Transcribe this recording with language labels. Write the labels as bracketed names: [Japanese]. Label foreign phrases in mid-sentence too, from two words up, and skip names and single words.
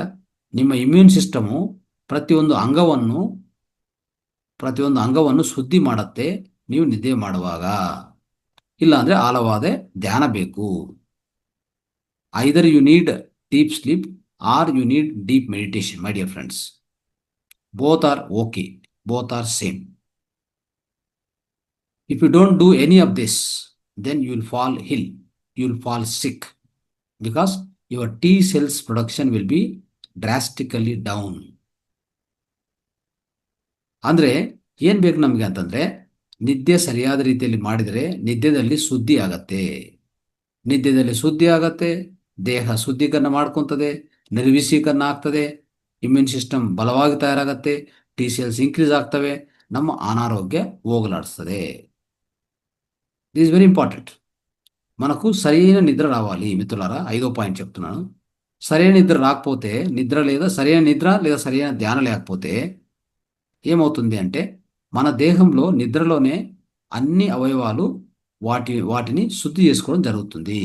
[Kannada] ನಿಮ್ಮ [English] immune system [Kannada] ಪ್ರತಿಯೊಂದು ಅಂಗವನ್ನು ಶುದ್ಧಿ ಮಾಡುತ್ತೆ ನೀವು ನಿದ್ದೆ ಮಾಡುವಾಗ. ಇಲ್ಲಾಂದ್ರೆ ಆಳವಾದ ಧ್ಯಾನ ಬೇಕು. [English] either you need deep sleep or you need deep meditation my dear friends. both are okay, both are same. If you don't do any of this, then you will fall ill, you will fall sick, because your T cells production will be drastically down. [Kannada] ಅಂದ್ರೆ ಏನ್ ಬೇಕು ನಮಗೆ ಅಂತಂದ್ರೆ, ನಿದ್ದೆ ಸರಿಯಾದ ರೀತಿಯಲ್ಲಿ ಮಾಡಿದರೆ ನಿದ್ದೆದಲ್ಲಿ ಶುದ್ಧಿ ಆಗತ್ತೆ, ದೇಹ ಶುದ್ಧೀಕರಣ ಮಾಡ್ಕೊತದೆ, ನಿರ್ವಿಷೀಕರಣ ಆಗ್ತದೆ, [English] immune system [Kannada] ಬಲವಾಗಿ ತಯಾರಾಗತ್ತೆ, [English] T cells increase [Kannada] ಆಗ್ತವೆ, ನಮ್ಮ ಅನಾರೋಗ್ಯ ಹೋಗಲಾಡಿಸ್ತದೆ. [English] this is very important. [Telugu] మనకు సరైన నిద్ర రావాలి మిత్రులారా. 5వ పాయింట్ చెప్తున్నాను. సరైన నిద్ర రాకపోతే, సరైన నిద్ర లేదా సరైన ధ్యానం లేకపోతే ఏమవుతుంది అంటే, మన దేహంలో నిద్రలోనే అన్ని అవయవాలు వాటిని శుద్ధి చేసుకోవడం జరుగుతుంది.